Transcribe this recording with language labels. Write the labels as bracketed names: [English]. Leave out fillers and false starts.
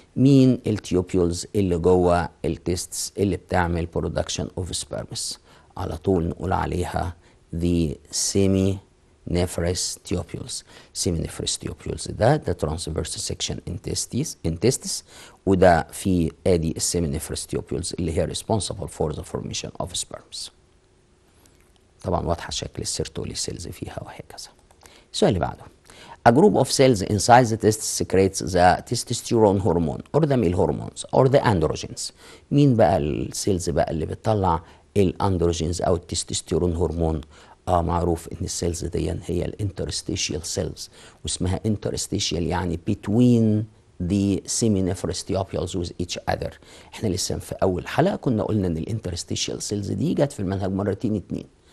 [Arabic] مين التيوبيولز اللي جوه التستس اللي بتعمل [English] production of sperms؟ [Arabic] على طول نقول عليها [English] the seminiferous tubules. seminiferous tubules ده transverse section in testes وده في ادي seminiferous tubules اللي هي responsible for the formation of sperms. [Arabic] طبعا واضحه شكل السيرتولي سيلز فيها وهكذا. السؤال اللي بعده [English] A group of cells inside the testes secretes the testosterone hormone or the male hormones or the androgens. [Arabic] مين بقى السيلز بقى اللي بتطلع الاندروجينز او التستوستيرون هرمون؟ معروف ان السيلز دي هي الانترستيشيال سيلز، واسمها انترستيشيال يعني [English] between the seminiferous tubules with each other. [Arabic] احنا لسه في اول حلقه كنا قلنا ان الانترستيشيال سيلز دي جت في المنهج مرتين اتنين.